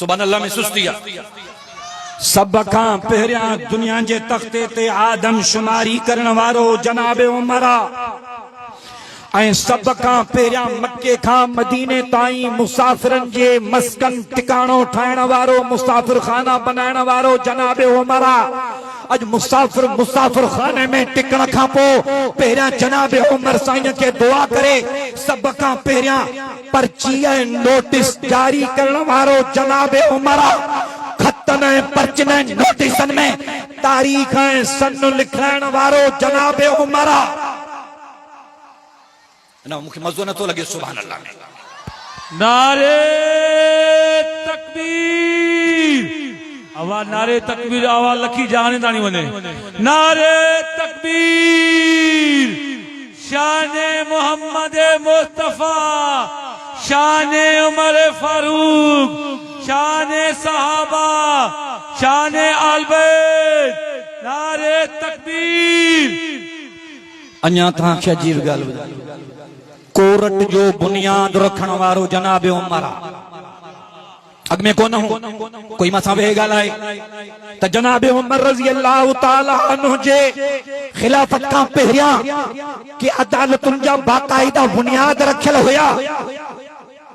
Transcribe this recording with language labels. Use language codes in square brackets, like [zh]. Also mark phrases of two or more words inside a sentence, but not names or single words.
[ar] سبحان الله [sd] में सुस्ती आहे। सब खां पहिरियां दुनिया जे तख्ते ते आदमशुमारी करण वारो जनाब उमर ऐं सब खां पहिरियां मक्के खां मदीने ताईं मुसाफ़िरनि जे मस्कन टिकाणो ठाहिण वारो, मुसाफ़िर खाना बनाइण वारो जनाब उमर। अज मुसाफिर खाने में टिकण खां पोइ पहिरियां जनाब उमर साईं खे दुआ करे सब खां पहिरियां पर्ची ऐं नोटिस जारी करण वारो जनाब उमर। खतन ऐं पर्चन ऐं नोटिसन में तारीख़ ऐं सन लिखाइण वारो जनाब उमर। न मूंखे मज़ो नथो लॻे [ar] سبحان الله [sd] में। [ur] نعرۂ تکبیر, [sd] आवाज [ur] نعرۂ تکبیر, [sd] आवाज लखी जहाने ताणी वने। [ur] نعرۂ تکبیر، شانِ محمد مصطفیٰ، شانِ عمر فاروق، شانِ صحابہ، شانِ آلِ بیت. نعرۂ تکبیر. [sd] अञा तव्हांखे अजीब ॻाल्हि ॿुधायां, कोरट जो बुनियाद रखण वारो जनाब उमर। अॻ में कोन हो कोई मथां वेही ॻाल्हाए त जनाब उमर [ar] رضي الله تعالى عنه [sd] जे खिलाफत खां पहिरियां के अदालतुनि जा बाक़ाइदा बुनियाद रखियल हुया।